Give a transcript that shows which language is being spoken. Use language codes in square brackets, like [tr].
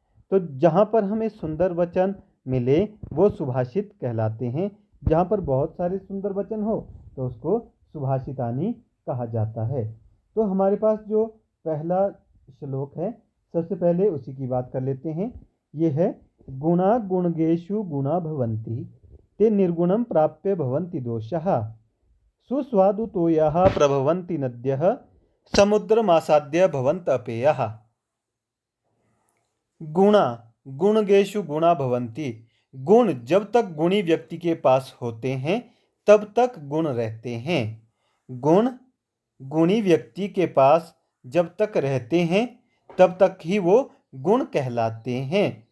[hi] तो जहाँ पर हमें सुंदर वचन मिले वो सुभाषित कहलाते हैं। जहाँ पर बहुत सारे सुंदर वचन हो तो उसको सुभाषितानी कहा जाता है। तो हमारे पास जो पहला श्लोक है सबसे पहले उसी की बात कर लेते हैं। [sa] ये है गुणा गुणगेषु गुणा भवन्ति ते निर्गुणं प्राप्य भवन्ति दोषाः सुस्वादुतोयाः प्रभवन्ति नद्यः समुद्रमासाद्य भवन्त अपेयः। गुणा गुणगेषु गुणा भवन्ति। [hi] गुण जब तक गुणी व्यक्ति के पास होते हैं तब तक गुण रहते हैं। गुण गुणी व्यक्ति के पास जब तक रहते हैं तब तक ही वो गुण कहलाते हैं।